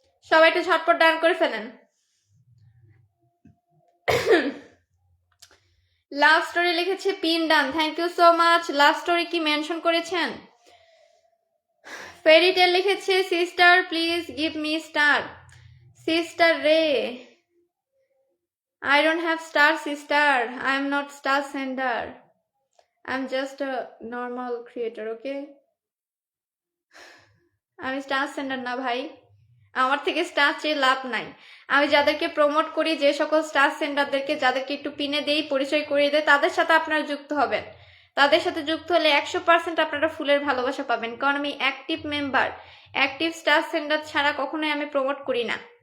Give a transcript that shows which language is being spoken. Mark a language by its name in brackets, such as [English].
[Bangla] সবাই একটু ঝটপট ডান করে ফেলেন। লাভ স্টোরি লিখেছে pin done, [English] Thank you so much. [Bangla] Love story কি মেনশন করেছেন? ফেরিটেল লিখেছে [English] Sister please give me star. Sister রে, I don't have star sister. I am not star sender. I am just a normal creator, okay? [Bangla] আমি star sender না ভাই, আমার থেকে star চেয়ে লাভ নাই। আমি যাদেরকে প্রমোট করি, যে সকল স্টার সেন্ডারদেরকে, যাদেরকে একটু পিনে দেই, পরিচয় করিয়ে দেয়, তাদের সাথে আপনারা যুক্ত হবেন। তাদের সাথে যুক্ত হলে 100% আপনারা ফুলের ভালোবাসা পাবেন, কারণ আমি active member, active star sender ছাড়া কখনোই আমি প্রমোট করি না।